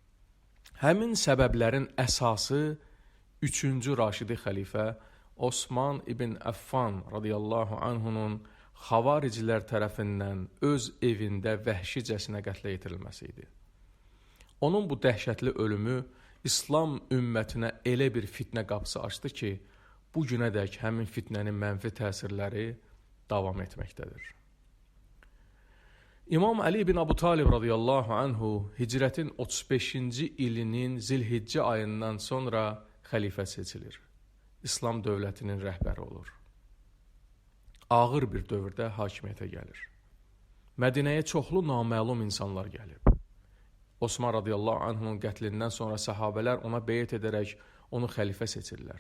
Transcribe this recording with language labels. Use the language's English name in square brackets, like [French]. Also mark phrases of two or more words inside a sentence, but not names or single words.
[Azerbaijani] Həmin səbəblərin əsası 3-cü Raşidi xəlifə Osman ibn Əffan [Arabic] رضي الله عنه [Azerbaijani] xavaricilər tərəfindən öz evində vəhşicəsinə qətlə yetirilməsi idi. Onun bu dəhşətli ölümü İslam ümmətinə elə bir fitnə qapısı açdı ki, bu günədək həmin fitnənin mənfi təsirləri davam etməkdədir. İmam Ali ibn Abu Talib [Arabic] رضي الله عنه [Azerbaijani] hicrətin 35-ci ilinin Zilhiccə ayından sonra xəlifə seçilir. İslam dövlətinin rəhbəri olur. Ağır bir dövrdə hakimiyyətə gəlir. Mədinəyə çoxlu naməlum insanlar gəlib. Osman [Arabic] رضي الله عنه [Azerbaijani] qətlindən sonra səhabələr ona beyət edərək onu xəlifə seçirlər.